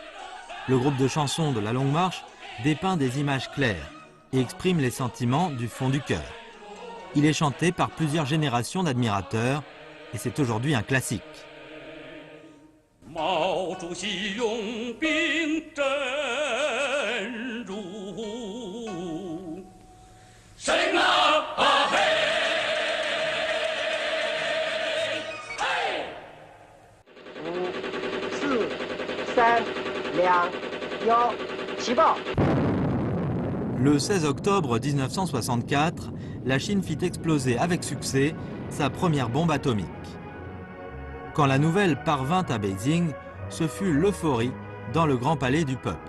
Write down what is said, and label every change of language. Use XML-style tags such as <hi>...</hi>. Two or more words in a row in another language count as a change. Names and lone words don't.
<fr>Le groupe de chansons de la Longue Marche dépeint des images claires et exprime les sentiments du fond du cœur. Il est chanté par plusieurs générations d'admirateurs et c'est aujourd'hui un classique.</fr> <zh>毛主席用兵真如神啊嘿嘿 5、4、3、2、1，起爆！</zh> <fr>Le 16 octobre 1964, la Chine fit exploser avec succès sa première bombe atomique. Quand la nouvelle parvint à Beijing, ce fut l'euphorie dans le grand palais du peuple.</fr>